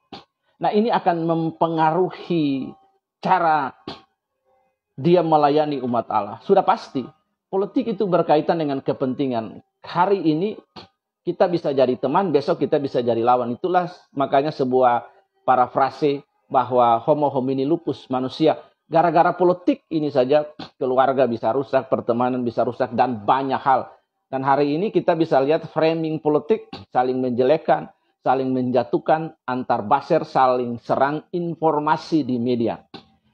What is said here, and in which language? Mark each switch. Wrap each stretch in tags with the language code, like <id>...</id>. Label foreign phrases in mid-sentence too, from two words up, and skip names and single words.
<id>Nah, ini akan mempengaruhi cara dia melayani umat Allah. Sudah pasti, politik itu berkaitan dengan kepentingan. Hari ini kita bisa jadi teman, besok kita bisa jadi lawan. Itulah makanya sebuah parafrase bahwa</id> <la>homo homini lupus,</la> <id>manusia. Gara-gara politik ini saja keluarga bisa rusak, pertemanan bisa rusak, dan banyak hal. Dan hari ini kita bisa lihat framing politik, saling menjelekkan, saling menjatuhkan, antar baser, saling serang informasi di media.</id>